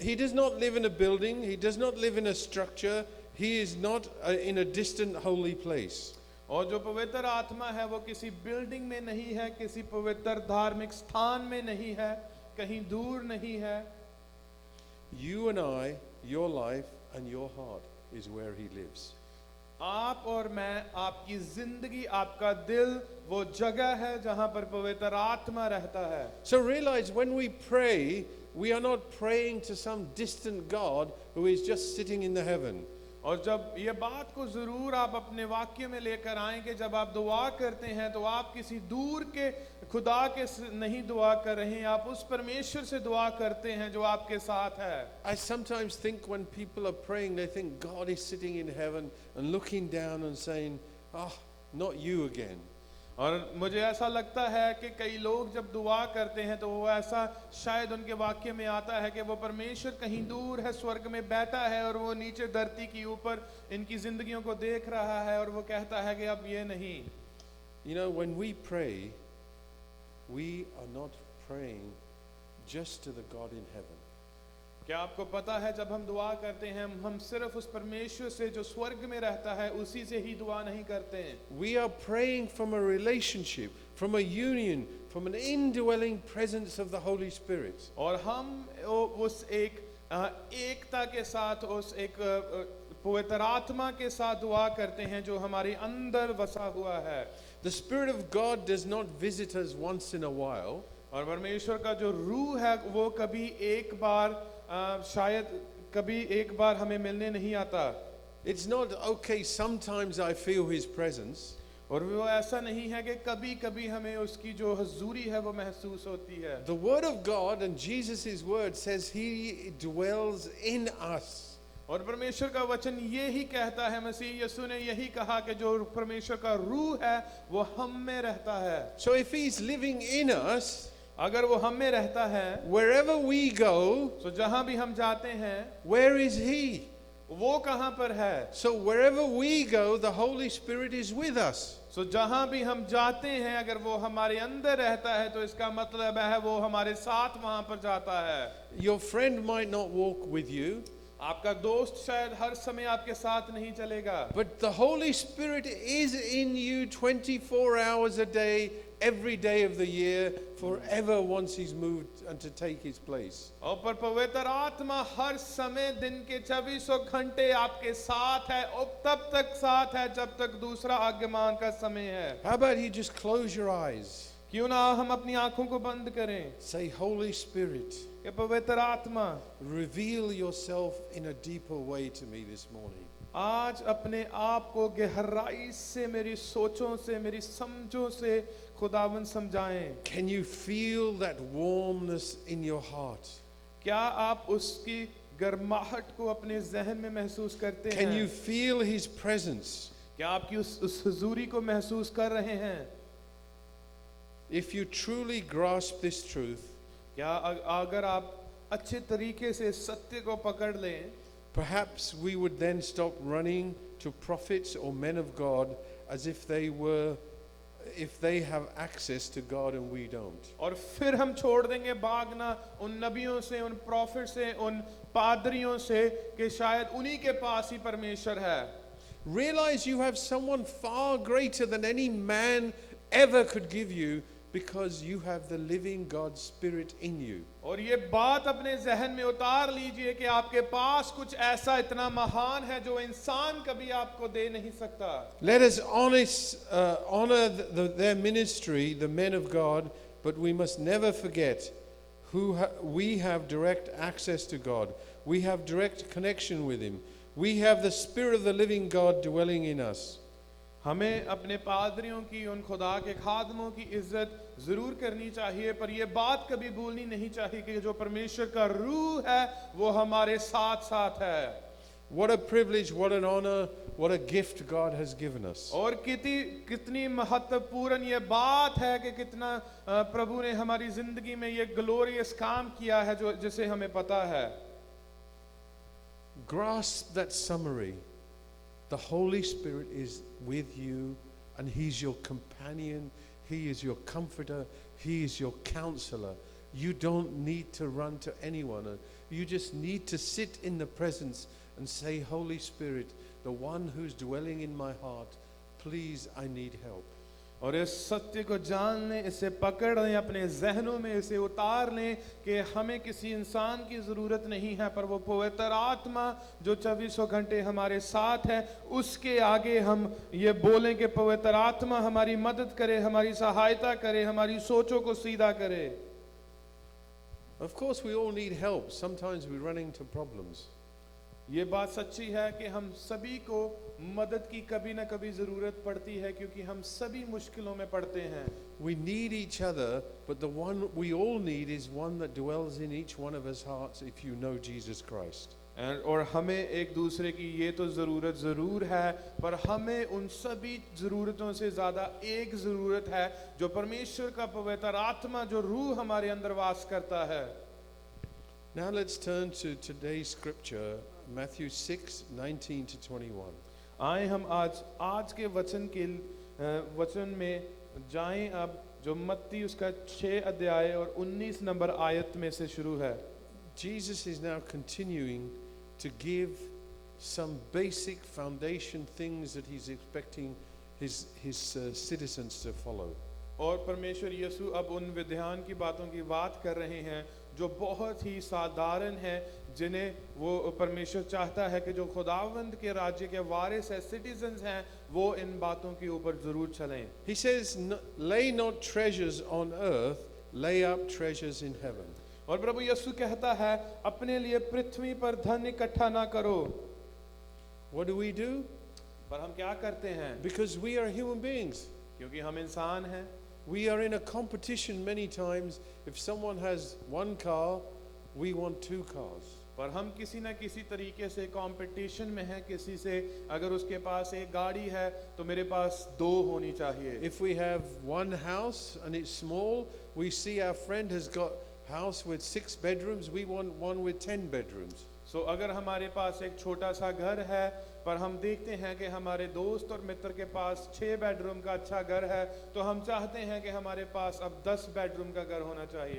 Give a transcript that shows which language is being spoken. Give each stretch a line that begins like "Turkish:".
English: He does not live in a building, he does not live in a structure, he is not in a distant holy place.
Hindi: और जो पवित्र आत्मा है वो किसी building में नहीं है, किसी पवित्र धार्मिक स्थान में नहीं है, कहीं दूर नहीं है।
English: You and I, your life and your heart is where he lives.
Hindi: आप और मैं, आपकी जिंदगी, आपका दिल वो जगह है जहां पर पवित्र आत्मा रहता है।
English: So realize when we pray, we are not praying to some distant God who is just sitting in the heaven.
Hindi: और जब ये बात को जरूर आप अपने वाक्य में लेकर आएं कि जब आप दुआ करते हैं तो आप किसी दूर के खुदा के नहीं दुआ कर रहे हैं, आप उस परमेश्वर से दुआ करते हैं जो आपके साथ है।
English: I sometimes think when people are praying, they think God is sitting in heaven and looking down and saying, "Ah, not you again."
Hindi: और मुझे ऐसा लगता है कि कई लोग जब दुआ करते हैं तो वो ऐसा शायद उनके वाक्य में आता है कि वो परमेश्वर कहीं दूर है, स्वर्ग में बैठा है और वो नीचे धरती के ऊपर इनकी जिंदगियों को देख रहा है और वो कहता है कि अब ये नहीं।
English: You know, when we pray, we are not praying just to the God in heaven.
Hindi: क्या आपको पता है जब हम दुआ करते हैं हम सिर्फ उस परमेश्वर से जो स्वर्ग में रहता है उसी से ही दुआ नहीं करते हैं।
English: We are praying from a relationship, from a union, from an indwelling presence of the Holy Spirit.
Hindi: और हम उस एकता के साथ, उस एक पवित्र आत्मा के साथ दुआ करते हैं जो हमारे अंदर बसा हुआ है।
English: The Spirit of God does not visit us once in a while.
Hindi: और परमेश्वर का जो रूह है वो कभी एक बार शायद कभी एक बार हमें मिलने नहीं आता।
English: It's not okay, sometimes I feel His presence.
Hindi: और वो ऐसा नहीं है कि कभी कभी हमें उसकी जो हुजूरी है वो महसूस होती है।
English: The Word of God and Jesus' Word says He dwells in us.
Hindi: और परमेश्वर का वचन ये ही कहता है, मसीह यीशु ने यही कहा कि जो परमेश्वर का रूह है वो हम में रहता है।
English: So if He's living in us,
Hindi: अगर वो हम में रहता है,
English: wherever we go,
Hindi: तो जहां भी हम जाते हैं
English: where is He?
Hindi: वो कहां पर है?
English: So wherever we go, the Holy Spirit is with us.
Hindi: So जहां भी हम जाते हैं अगर वो हमारे अंदर रहता है तो इसका मतलब है वो हमारे साथ वहां पर जाता है।
English: Your friend might not walk with you.
Hindi: आपका दोस्त शायद हर समय आपके साथ नहीं चलेगा,
English: but the Holy Spirit is in you 24 hours a day, every day of the year, forever once He's moved and to take His place.
Hindi: और पर पवित्र आत्मा हर समय दिन के 24 घंटे आपके साथ है और तब तक साथ है जब तक दूसरा आगमन का समय है।
English: How about you just close your eyes?
Hindi: क्यों ना हम अपनी आंखों को बंद करें
English: Say, Holy Spirit,
Hindi: कि पवित्र आत्मा
English: reveal yourself in a deeper way to me this morning.
Hindi: आज अपने आप को गहराई से मेरी सोचों से मेरी समझों से खुदावन समझाएं।
English: Can you feel that warmness in your heart?
Hindi: क्या आप उसकी गर्माहट को अपने जहन में महसूस करते
English: Can
Hindi: हैं?
English: you feel His presence?
Hindi: क्या आपकी उस हुजूरी को महसूस कर रहे हैं?
English: If you truly grasp this truth,
Hindi: क्या अगर आप अच्छे तरीके से सत्य को पकड़ लें,
English: perhaps we would then stop running to prophets or men of God as if they have access to God and we don't.
Hindi: और फिर हम छोड़ देंगे भागना उन नबियों से, उन प्रॉफिट से, उन पादरियों से कि शायद उन्हीं के पास ही परमेश्वर है।
English: Realize you have someone far greater than any man ever could give you because you have the living God's Spirit in you.
Hindi: और ये बात अपने जहन में उतार लीजिए कि आपके पास कुछ ऐसा इतना महान है जो इंसान कभी आपको दे नहीं सकता।
English: Let us honor their ministry, the men of God, but we must never forget we have direct access to God. We have direct connection with Him. We have the Spirit of the living God dwelling in us.
Hindi: हमें अपने पादरियों की, उन खुदा के खादमों की इज्जत जरूर करनी चाहिए, पर यह बात कभी भूलनी नहीं चाहिए कि जो परमेश्वर का रूह है वो हमारे साथ साथ है।
English: What a privilege, what an honor, what a gift God has given us.
Hindi: और कितनी महत्वपूर्ण ये बात है कि कितना प्रभु ने हमारी जिंदगी में ये ग्लोरियस काम किया है जो जिसे हमें पता है।
English: Grasp that summary. The Holy Spirit is with you and He's your companion, He is your comforter, He is your counselor. You don't need to run to anyone. You just need to sit in the presence and say, Holy Spirit, the one who's dwelling in my heart, please, I need help.
Hindi: और इस सत्य को जान लें, इसे पकड़ लें, अपने जहनों में इसे उतार लें कि हमें किसी इंसान की ज़रूरत नहीं है, पर वो पवित्र आत्मा जो 24 घंटे हमारे साथ है, उसके आगे हम ये बोलें कि पवित्र आत्मा हमारी मदद करे, हमारी सहायता करे, हमारी सोचों को सीधा करे।
English: Of course, we all need help. Sometimes we run into problems.
Hindi: ये बात सच्ची है कि हम सभी को मदद की कभी ना कभी ज़रूरत पड़ती है क्योंकि हम सभी मुश्किलों में पड़ते हैं।
English: We need each other, but the one we all need is one that dwells in each one of us hearts if you know Jesus Christ.
Hindi: और हमें एक दूसरे की ये तो ज़रूरत ज़रूर है, पर हमें उन सभी ज़रूरतों से ज़्यादा एक ज़रूरत है जो परमेश्वर का पवित्र आत्मा जो रूह हमारे अंदर वास करता है।
English: Now let's turn to today's scripture, Matthew 6:19 to 21.
Hindi: आए हम आज के वचन में जाएं अब, जो मत्ती उसका 6 अध्याय और 19 नंबर आयत में से शुरू है।
English: Jesus is now continuing to give some basic foundation things that He's expecting his citizens to follow.
Hindi: और परमेश्वर यीशु अब उन विधान की बातों की बात कर रहे हैं जो बहुत ही साधारण है, जिन्हें वो परमेश्वर चाहता है कि जो खुदावंद के राज्य के वारिस है, सिटीजन्स हैं, वो इन बातों के ऊपर जरूर चलें।
English: He says, lay not treasures on earth, lay up treasures in heaven.
Hindi: और प्रभु यीशु कहता है, अपने लिए पृथ्वी पर धन इकट्ठा ना करो।
English: What do we do?
Hindi: पर हम क्या करते हैं?
English: Because we are human beings.
Hindi: क्योंकि हम इंसान हैं।
English: We are in a competition many times. If someone has one car, we want 2 cars.
Hindi: पर हम किसी न किसी तरीके से कंपटीशन में हैं किसी से, अगर उसके पास एक गाड़ी है तो मेरे पास 2 होनी चाहिए।
English: If we have one house and it's small, we see our friend has got house with 6 bedrooms, we want one with 10 bedrooms.
Hindi: So अगर हमारे पास एक छोटा सा घर है, पर हम देखते हैं कि हमारे दोस्त और मित्र के पास 6 बेडरूम का अच्छा घर है, तो हम चाहते हैं कि हमारे पास अब 10 बेडरूम का घर होना चाहिए।